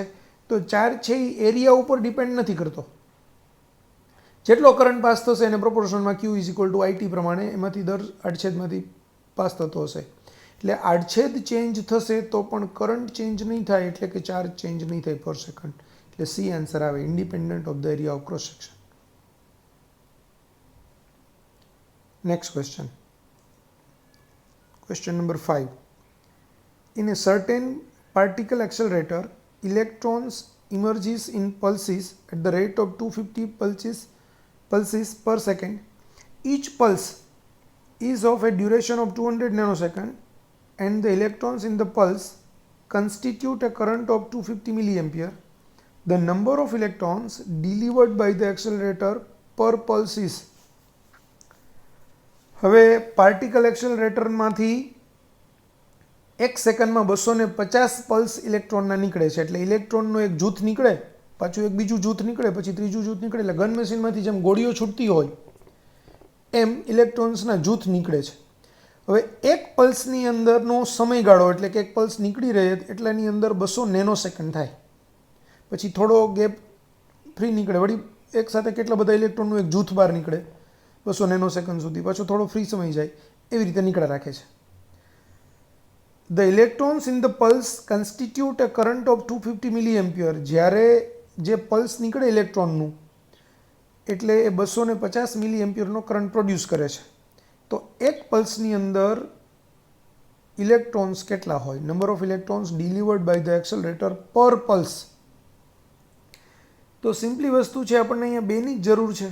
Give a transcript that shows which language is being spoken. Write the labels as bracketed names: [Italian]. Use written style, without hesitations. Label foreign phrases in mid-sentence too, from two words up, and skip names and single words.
[Gujarati] તો ચાર્જ છે એ એરિયા ઉપર ડિપેન્ડ નથી કરતો. જેટલો કરંટ પાસ થશે એને પ્રોપોર્શનમાં Q = IT પ્રમાણે એમાંથી દર આડછેદમાંથી પાસ થતો હશે. એટલે આડછેદ ચેન્જ થશે તો પણ કરંટ ચેન્જ નહીં થાય, એટલે કે ચાર્જ ચેન્જ નહીં થાય [English] per second. [Gujarati] એટલે C આન્સર આવે, [English] independent of the area of cross section. Next question. Question number 5. In a certain particle accelerator, electrons emerges in pulses at the rate of 250 pulses per second. Each pulse is of a duration of 200 nanosecond and the electrons in the pulse constitute a current of 250 milliampere. The number of electrons delivered by the accelerator per pulse is. [Gujarati] હવે પાર્ટિકલ એક્સેલરેટરમાંથી 1 સેકન્ડમાં 250 પલ્સ ઇલેક્ટ્રોનના નીકળે છે. એટલે ઇલેક્ટ્રોનનું એક જૂથ નીકળે, પાછું એક બીજું જૂથ નીકળે, પછી ત્રીજું જૂથ નીકળે. એટલે ગન મશીનમાંથી જેમ ગોળીઓ છૂટતી હોય એમ ઇલેક્ટ્રોન્સના જૂથ નીકળે છે. હવે એક પલ્સની અંદરનો સમયગાળો, એટલે કે એક પલ્સ નીકળી રહે એટલાની અંદર 200 નેનોસેકન્ડ થાય, પછી થોડો ગેપ ફ્રી નીકળે, વળી એક સાથે કેટલા બધા ઇલેક્ટ્રોનનું એક જૂથ બહાર નીકળે 200 નેનોસેકન્ડ સુધી, પાછો થોડો ફ્રી સમય જાય, એવી રીતે નીકળ્યા રાખે છે. [English] The electrons in the pulse constitute a current of 250 milliampere. [Gujarati] જ્યારે જે પલ્સ નીકળે ઇલેક્ટ્રોનનું એટલે એ 250 મિલીએમ્પિયરનો કરંટ પ્રોડ્યુસ કરે છે. તો એક પલ્સની અંદર ઇલેક્ટ્રોન્સ કેટલા હોય? [English] Number of electrons delivered by the accelerator per pulse. [Gujarati] તો સિમ્પલી વસ્તુ છે, આપણને અહીંયા બેની જ જરૂર છે.